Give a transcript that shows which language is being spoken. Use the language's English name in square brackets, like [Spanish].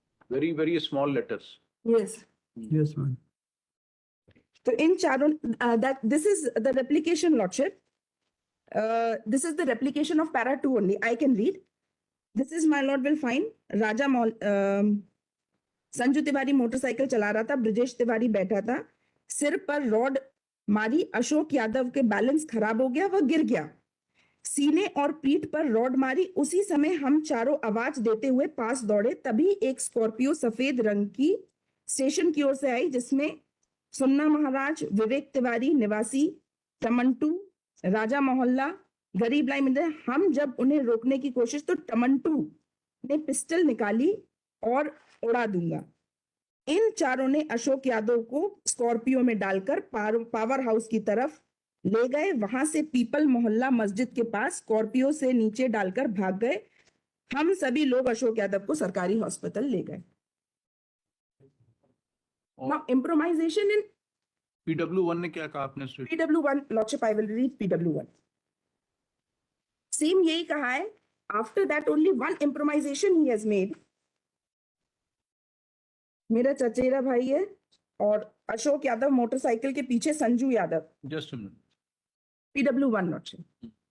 [English] Very, very small letters. Yes. Yes ma'am. [Hindi] तो इन चारों [English] that this is the replication lordship. This is the replication of para 2 only. I can read. This is my lord will find [Hindi] Raja mall Sanju Tiwari motorcycle चला रहा था, ब्रजेश तिवारी बैठा था, सिर पर rod मारी, अशोक यादव के बैलेंस खराब हो गया, वह गिर गया, सीने और पीठ पर रॉड मारी। उसी समय हम चारों आवाज देते हुए पास दौड़े, तभी एक स्कॉर्पियो सफेद रंग की स्टेशन की ओर से आई, जिसमें सुन्ना महाराज, विवेक तिवारी निवासी टमंटू, राजा मोहल्ला, गरीब लाई मिले। हम जब उन्हें रोकने की कोशिश तो टमंटू ने पिस्टल निकाली और उड़ा दूंगा। इन चारों ने अशोक यादव को स्कॉर्पियो में डालकर पावर हाउस की तरफ ले गए। वहां से पीपल मोहल्ला मस्जिद के पास स्कॉर्पियो से नीचे डालकर भाग गए। हम सभी लोग अशोक यादव को सरकारी हॉस्पिटल ले गए। [English] Now improvisation in [Hindi] PW1 ने क्या कहा आपने? [English] PW1 lordship, I will read PW1. [Hindi] Same यही कहा है। [English] After that only one improvisation he has made. [Hindi] मेरा चचेरा भाई है और अशोक यादव मोटरसाइकिल के पीछे Sanju Yadav. [English] Just a minute. PW1 lordship.